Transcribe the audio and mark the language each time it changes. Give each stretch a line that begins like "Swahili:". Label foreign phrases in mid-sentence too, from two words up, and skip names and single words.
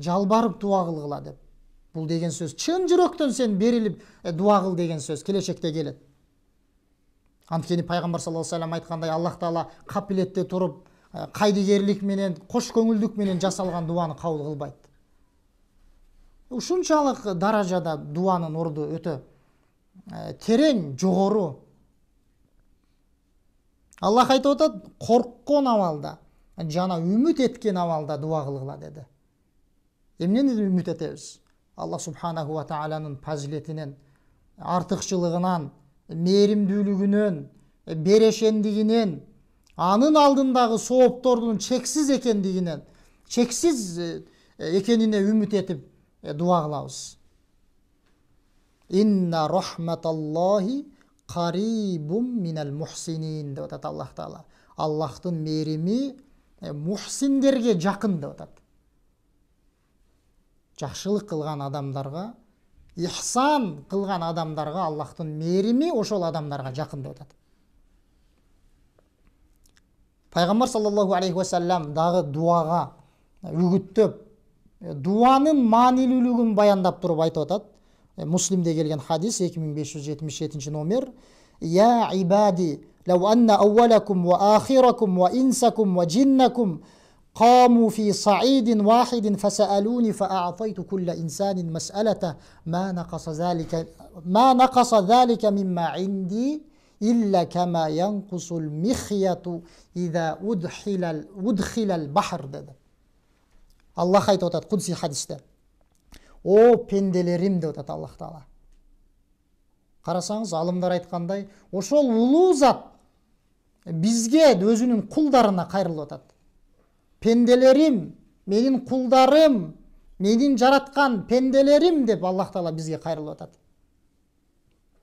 Kyrgyz: Жалбарып дуа кылгыла деп. Бул деген сөз чын жүрөктөн сен берилип дуа кыл деген сөз келечекте келет. Анткени пайгамбар
Arabic: صلى الله عليه وسلم
Kyrgyz: айткандай, Аллах таала капилетте туруп, кайдыгерлик менен, кош көңүлдүк менен жасалган дуаны кабыл кылбайт. Ушунчалык даражада дуанын орду өтө терең, жогору. Аллах айтып атат, корккон абалда жана үмүт эткен абалда дуа кылгыла деди. Эмнени үмүт этебиз? Аллах
Arabic: سبحانه وتعالى
Kyrgyz: фазилетинен, артыкчылыгынан, мээримдүүлүгүнөн, берешендигинен, анын алдындагы сооптордун чексиз экендигинен, чексиз экенине үмүт этип дуа кылабыз.
Arabic: إن رحمة الله قريب من المحسنين
Kyrgyz: деп атат Аллах таала. Аллахтын мээрими мухсиндерге жакын деп атат. Жакшылык кылган адамдарга, ихсан кылган адамдарга Аллахтын мээрими ошол адамдарга жакын деп атат. Пайгамбар
Arabic: صلى الله عليه وسلم
Kyrgyz: дагы дуага үгүттөп, дуанын маанилүүлүгүн баяндап туруп айтып атат. Муслимде келген хадис 2577 номер.
Arabic: يا عبادي لو أن أولكم وآخركم وإنسكم وجنكم قاموا في صعيد واحد فسألوني فأعطيت كل إنسان مسألته ما نقص ذلك مما عندي إلا كما ينقص المخيط إذا أدخل البحر dedi.
Kyrgyz: Allah aytып атат Кудси хадисте. О пенделерим деп атат Аллах таала. Карасаңыз, алымдар айткандай, ошол улуу зат бизге өзүнүн кулдарына кайрылып атат. Пенделерим, менин кулдарым, менин жараткан пенделерим деп Аллах таала бизге кайрылып атат.